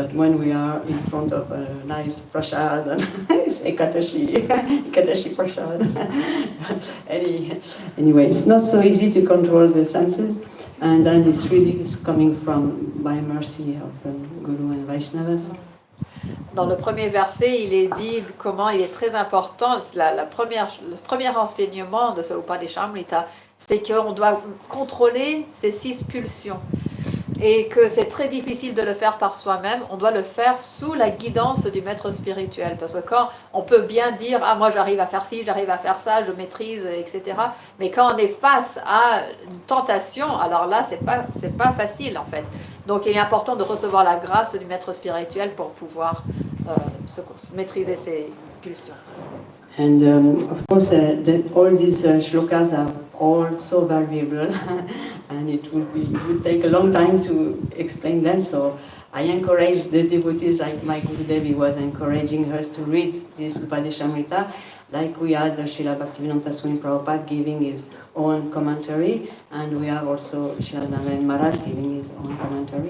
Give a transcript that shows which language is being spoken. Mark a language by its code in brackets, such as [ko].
[en] But when we are in front of a nice prasad, and it's Ekadashi prasad, anyway, it's not so easy to control the senses. And then it's really coming from by mercy of Guru and Vaishnavas. [fr] Dans le premier verset, il est dit comment il est très important, le premier enseignement de ce Upadeshamrita, c'est qu'on doit contrôler ces 6 pulsions. Et que c'est très difficile de le faire par soi-même, on doit le faire sous la guidance du maître spirituel. Parce que quand on peut bien dire, moi j'arrive à faire ci, j'arrive à faire ça, je maîtrise, etc. Mais quand on est face à une tentation, alors là c'est pas facile en fait. Donc il est important de recevoir la grâce du maître spirituel pour pouvoir maîtriser ses pulsions. [en] And of course, all these shlokas are all so valuable, and it would take a long time to explain them. So I encourage the devotees, like my Guru Devi was encouraging us to read this Upadeshamrita, like we had Srila Bhaktivedanta Swami Prabhupada giving his own commentary, and we have also Srila Narayan Maharaj giving his own commentary.